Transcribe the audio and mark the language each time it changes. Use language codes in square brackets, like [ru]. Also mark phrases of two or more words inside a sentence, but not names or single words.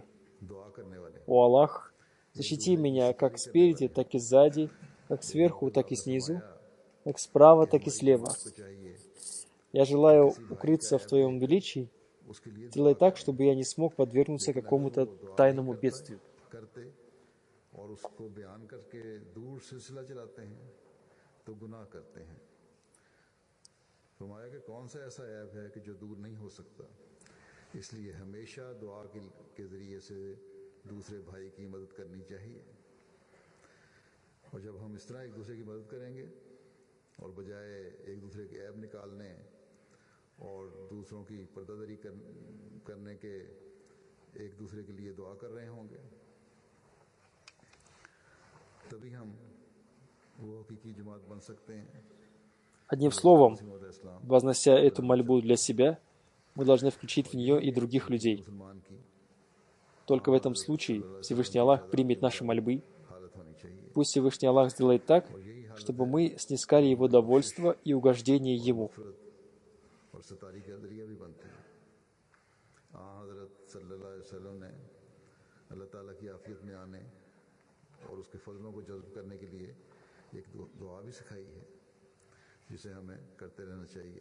[ru] О Аллах, защити меня как спереди, так и сзади, как сверху, так и снизу, как справа, так и слева. Я желаю укрыться в Твоем величии. Делай так, чтобы я не смог подвергнуться какому-то тайному бедствию. [ur] اور اس کو بیان کرکے دور سلسلہ چلاتے ہیں تو گناہ کرتے ہیں. فرمایا کہ کون سا ایسا ایپ ہے کہ جو دور نہیں ہو سکتا، اس لیے ہمیشہ دعا کے ذریعے سے دوسرے بھائی کی مدد کرنی چاہیے. اور جب ہم اس طرح ایک دوسرے کی مدد کریں گے اور بجائے ایک دوسرے کے ایپ نکالنے اور دوسروں کی پردہ داری کرنے کے ایک دوسرے کے لیے دعا کر رہے ہوں گے، تبھی ہم وہ حقیقی جماعت بن سکتے ہیں. [ru] Одним словом, вознося эту мольбу для себя, мы должны включить в нее и других людей. Только в этом случае Всевышний Аллах примет наши мольбы. Пусть Всевышний Аллах сделает так, чтобы мы снискали Его довольство и угождение Ему. [ur] اور اس کے فضلوں کو جذب کرنے کے لیے ایک دعا بھی سکھائی ہے جسے ہمیں کرتے رہنا چاہیے.